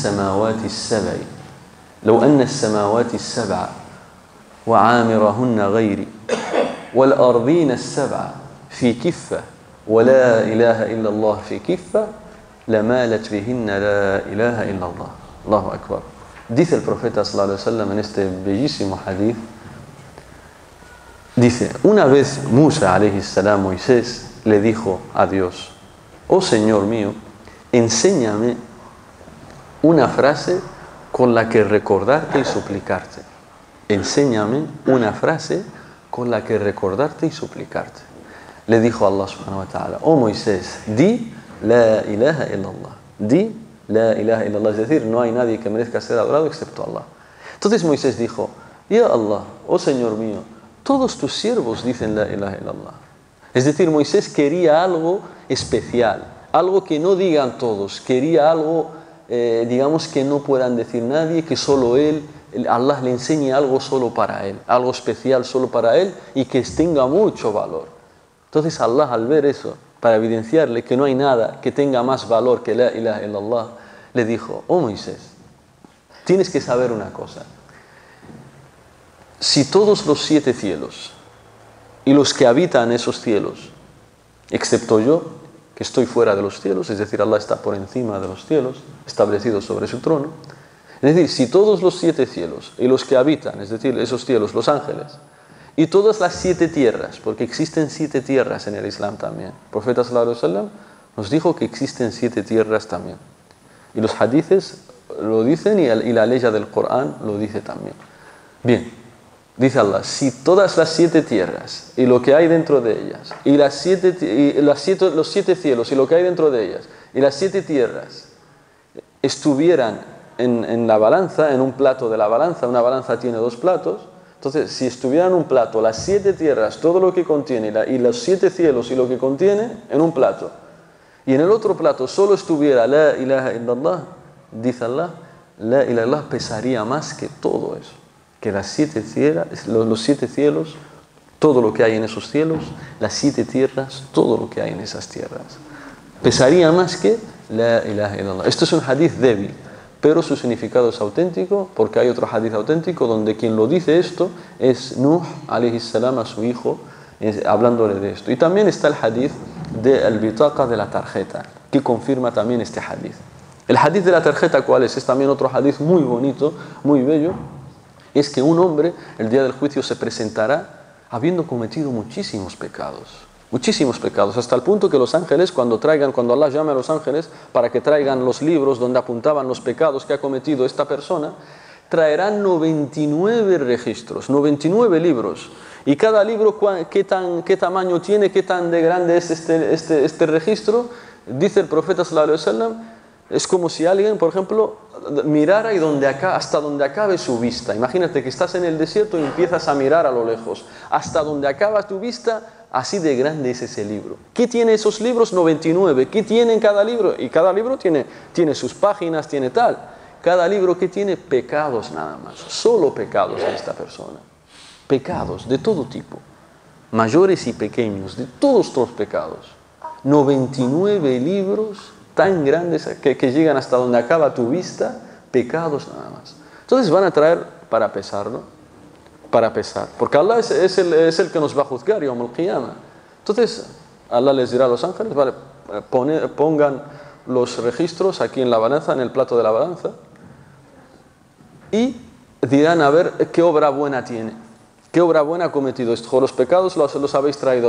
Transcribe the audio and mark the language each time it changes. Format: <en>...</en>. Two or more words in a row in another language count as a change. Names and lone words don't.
<ar>السماوات السبع وعامرهن غيري والأرضين السبع في كفة ولا إله إلا الله في كفة لمالت بهن لا إله إلا الله. الله أكبر.</ar> <es>Dice el profeta</es> <ar>صلى الله عليه وسلم</ar> <es>en este bellísimo hadith, dice, una vez Musa</es> <ar>عليه السلام,</ar> <es>Moisés, le dijo a Dios, oh Señor mío, enséñame una frase con la que recordarte y suplicarte. Enséñame una frase con la que recordarte y suplicarte. Le dijo Allah</es> <ar>سبحانه وتعالى,</ar> <es>oh Moisés, di</es> <ar>لا إله إلا الله.</ar> <es>Di</es> <ar>لا إله إلا الله,</ar> <es>es decir, no hay nadie que merezca ser adorado excepto Allah. Entonces Moisés dijo,</es> <ar>يا الله,</ar> <es>oh Señor mío, todos tus siervos dicen</es> <ar>لا إله إلا الله.</ar> <es>Es decir, Moisés quería algo especial, algo que no digan todos, quería algo, digamos, que no puedan decir nadie, que solo él, Allah le enseñe algo solo para él, algo especial solo para él y que tenga mucho valor. Entonces Allah, al ver eso, para evidenciarle que no hay nada que tenga más valor que</es> <ar>لا إله إلا الله,</ar> <es>le dijo, oh Moisés, tienes que saber una cosa. Si todos los 7 cielos y los que habitan esos cielos, excepto yo, que estoy fuera de los cielos, es decir, Allah está por encima de los cielos, establecido sobre su trono, es decir, si todos los 7 cielos y los que habitan, es decir, esos cielos, los ángeles, y todas las 7 tierras, porque existen 7 tierras en el Islam también. El profeta</es> <ar>صلى الله عليه وسلم</ar> <es>nos dijo que existen 7 tierras también. Y los hadithes lo dicen y la ley del Corán lo dice también. Bien, dice Allah, si todas las 7 tierras y lo que hay dentro de ellas, y los 7 cielos y lo que hay dentro de ellas, y las 7 tierras estuvieran en la balanza, en un plato de la balanza, una balanza tiene 2 platos, entonces, si estuviera en un plato las 7 tierras, todo lo que contiene, y los 7 cielos y lo que contiene, en un plato, y en el otro plato solo estuviera</es> <ar>لا إله إلا الله,</ar> <es>dice Allah,</es> <ar>لا إله إلا الله</ar> <es>pesaría más que todo eso, que las 7 tierras, los 7 cielos, todo lo que hay en esos cielos, las 7 tierras, todo lo que hay en esas tierras. Pesaría más que</es> <ar>لا إله إلا الله.</ar> <es>Esto es un hadith débil, pero su significado es auténtico, porque hay otro hadith auténtico donde quien lo dice esto es Nuh</es> <ar>عليه السلام</ar> <es>a su hijo, hablándole de esto. Y también está el hadith de al-bitaqa, de la tarjeta, que confirma también este hadith. El hadith de la tarjeta, ¿cuál es? Es también otro hadith muy bonito, muy bello. Es que un hombre el día del juicio se presentará habiendo cometido muchísimos pecados, hasta el punto que los ángeles, cuando Allah llame a los ángeles para que traigan los libros donde apuntaban los pecados que ha cometido esta persona, traerán 99 registros, 99 libros. Y cada libro, ¿qué tamaño tiene? ¿Qué tan de grande es este registro? Dice el profeta</es> <ar>صلى الله عليه وسلم,</ar> <es>es como si alguien, por ejemplo, mirara y hasta donde acabe su vista. Imagínate que estás en el desierto y empiezas a mirar a lo lejos. Hasta donde acaba tu vista, así de grande es ese libro. ¿Qué tiene esos libros? 99. ¿Qué tiene en cada libro? Y cada libro tiene sus páginas, tiene tal. Cada libro que tiene pecados nada más. Solo pecados de esta persona. Pecados de todo tipo. Mayores y pequeños, de todos los pecados. 99 libros tan grandes que llegan hasta donde acaba tu vista, pecados nada más. Entonces van a traer para pesarlo, para pesar, porque Allah es el que nos va a juzgar</es> <ar>يوم القيامة.</ar> <es>Entonces Allah les dirá a los ángeles, vale, pongan los registros aquí en la balanza, en el plato de la balanza, y dirán a ver qué obra buena tiene. ¿Qué obra buena ha cometido esto? Los pecados los habéis traído.</es>